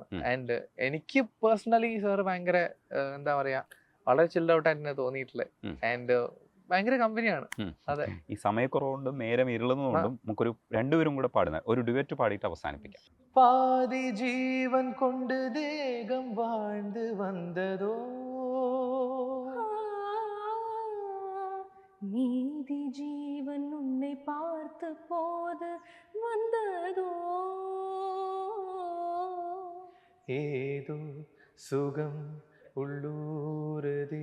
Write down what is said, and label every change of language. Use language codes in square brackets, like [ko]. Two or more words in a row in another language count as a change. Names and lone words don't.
[ml] ആൻഡ് എനിക്ക് പേഴ്സണലി സാറ് ഭയങ്കര എന്താ പറയാ, വളരെ [en] chilled out [ml] ആയിട്ട് തോന്നിയിട്ടുള്ളത്. ആൻഡ് ഭയങ്കര കമ്പനിയാണ്. അതെ, ഈ സമയക്കുറവുകൊണ്ടും നേരം ഇരുളുന്നതുകൊണ്ടും നമുക്കൊരു രണ്ടുപേരും കൂടെ പാടുന്ന ഒരു ഡുവറ്റ് പാടിയിട്ട് അവസാനിപ്പിക്കാം. [ta] பாதி ஜீவன் கொண்டு தேகம் வாழ்ந்து வந்ததோ, மீதி ஜீவன் உன்னை பார்த்த போது வந்ததோ, ஏதோ சுகம் உள்ளூரதே,